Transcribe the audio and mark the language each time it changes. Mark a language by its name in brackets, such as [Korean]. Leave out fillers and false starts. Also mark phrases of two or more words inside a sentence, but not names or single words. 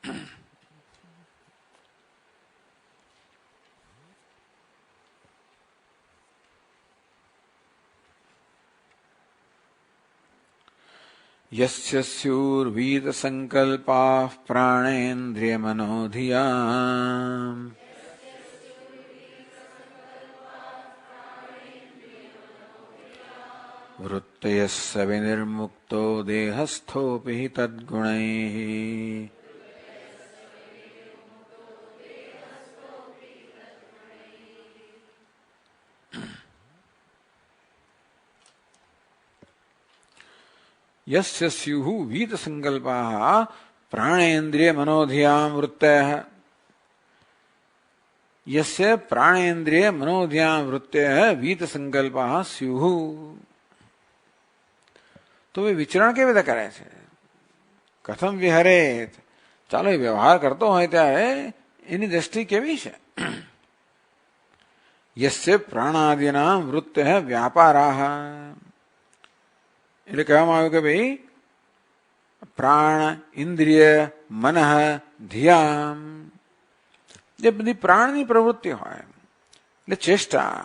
[Sanskrit] યસ્ય સ્યુર્વીત સંકલ્પાઃ પ્રાણેન્દ્રિય મનોધિયામ વૃત્તયસ્સ વિનિર્મુક્તો દેહસ્થોપિ તદ્ગુણૈઃ. यस्य स्युः वीत संकल्पाः प्राणेन्द्रिय मनोधियां वृत्तयः, यस्य प्राणेन्द्रिय मनोधियां वृत्तयः वीत संकल्पाः स्युः. [Gujarati] તો વે વિચરણ કેવી રીતે કરે છે, [Sanskrit] કથમ વિહરેત, [Gujarati] ચાલો એ વ્યવહાર કરતો હોય ત્યારે એની દ્રષ્ટિ કેવી છે? [Sanskrit] યસ્ય પ્રાણાદિના વૃત્ત વ્યાપારાહ, [Gujarati] એટલે કહેવામાં આવ્યું કે ભાઈ પ્રાણ, ઇન્દ્રિય, મન, ધિયા, જે બધી પ્રાણની પ્રવૃત્તિ હોય એટલે ચેષ્ટા.